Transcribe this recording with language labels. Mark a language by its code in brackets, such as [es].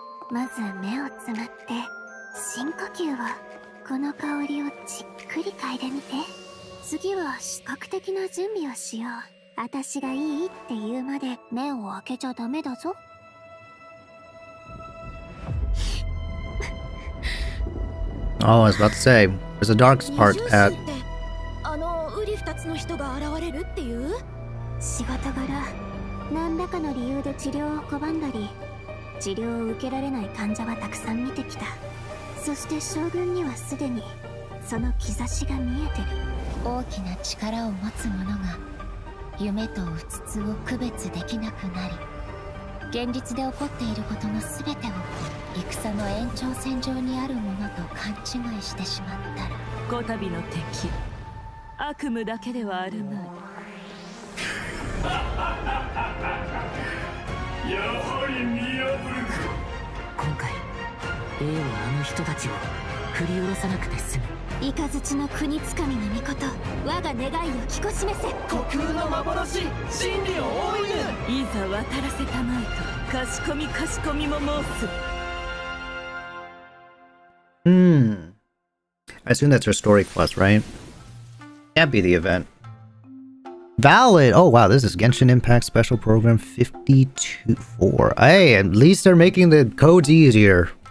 [ja] まず目をつむって深呼吸を、この香りをじっくり嗅いでみて。次は視覚的な準備をしよう。私がいいって言うまで目を開けちゃダメだぞ。 [en] Oh, I was about to say, there's a dark part at. [ja] あのウリ二つの人が現れるっていう？仕事柄何らかの理由で治療を拒んだり、治療を受けられない患者はたくさん見てきた。そして将軍にはすでにその兆しが見えてる。大きな力を持つ者が夢とうつつを区別できなくなり、現実で起こっていることの全てを戦の延長線上にあるものと勘違いしてしまったら、こたびの敵、悪夢だけではあるまい。やはり見破るか。今回 A はあの人たちを振り下ろさなくて済む。雷の国つかみの御事、我が願いを聞こしめせ。虚空の幻、真理を追いぬ。いざ渡らせたまえとかしこみかしこみも申す。 [en] I assume that's her story quest, right? Can't be the event. Valid! Oh wow, this is Genshin Impact Special Program 52-4. Hey, at least they're making the codes easier.